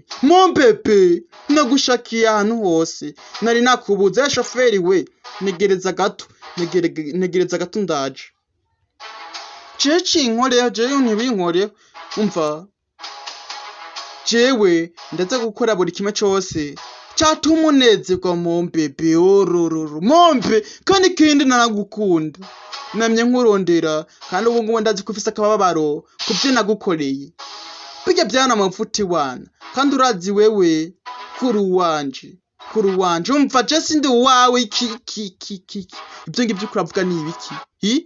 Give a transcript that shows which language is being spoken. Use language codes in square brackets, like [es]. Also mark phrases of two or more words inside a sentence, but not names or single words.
[rn] Mombebe nagushakiye ahantu hose, nari nakubuze shoferi we, negereza gato ndaje. Jewe ntibinkoreho. Umva jewe ndaza gukora buri kimwe cyose cyatuma unezerwa Mombebe. Mombe kandi kindi naragukunda, namye nkurondera kandi ubu ngubu ndazi ko ufise akababaro kubyo nagukoreye. Bijya byana amafuti wana kandi urazi wewe kuru wanje. Umva je sindi wawe ibyo ngibyo kuravuga ni ibiki?